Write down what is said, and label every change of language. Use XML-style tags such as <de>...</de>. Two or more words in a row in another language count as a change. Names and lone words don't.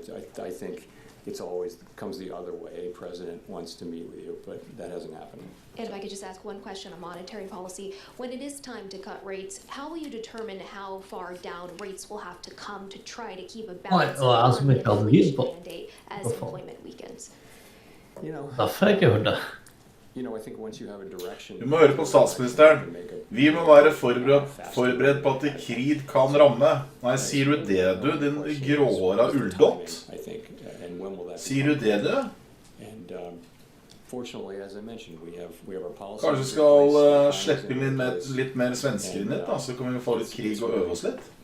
<en>I think it's always comes the other way. A president wants to meet with you, but that hasn't happened. And if I could just ask one question on monetary policy. When it is time to cut rates, how will you determine how far down rates will have to come to try to keep a balance on the inflation mandate as employment weakens?</en> <da>Derfor har jeg ikke hørt det.</da> <en>I think once you have a direction.</en> <da>Vi må høre på statsministeren. Vi må være forberedt på at krig kan ramme.</da> <no>Nei, sier du det, du, din gråhåra ulldott? Sier du det, du? Kanskje vi skal slippe inn litt mer svensker inn da, så kan vi få litt krig og øve oss litt.</no>